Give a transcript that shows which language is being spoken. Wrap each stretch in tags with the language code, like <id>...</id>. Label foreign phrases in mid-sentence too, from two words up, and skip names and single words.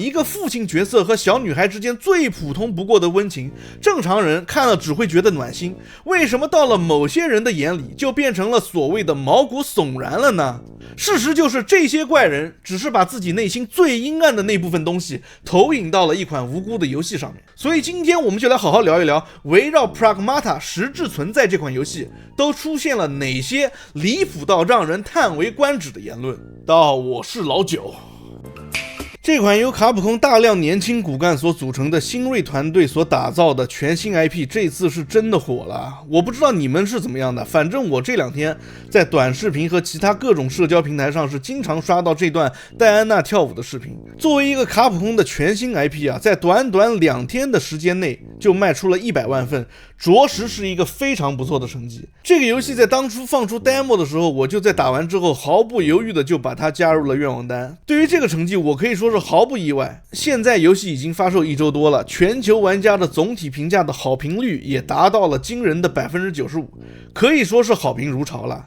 <zh>一個父親角色和小女孩之間最普通不過的溫情，正常人看了只會覺得暖心，為什麼到了某些人的眼裡就變成了所謂的毛骨悚然了呢？事實就是這些怪人只是把自己內心最陰暗的那部分東西投影到了一款無辜的遊戲上面。所以今天我們就來好好聊一聊，圍繞 Pragmata 實質存在這款遊戲都出現了哪些離譜到讓人嘆為觀止的言論。我是老九。這款由卡普空大量年輕骨幹所組成的新銳團隊所打造的全新 IP， 這次是真的火了。我不知道你們是怎麼樣的，反正我這2天在短視頻和其他各種社交平台上是經常刷到這段戴安娜跳舞的視頻。作為一個卡普空的全新 IP 啊，在短短2天的时間內就賣出了100萬份，着實是一個非常不錯的成績。這個遊戲在當初放出 demo 的時候，我就在打完之後毫不猶豫的就把它加入了願望單。对於這個成績，我可以說是毫不意外。現在遊戏已經發售1周多了，全球玩家的總體評價的好評率也達到了驚人的 95%， 可以說是好評如潮了。</zh>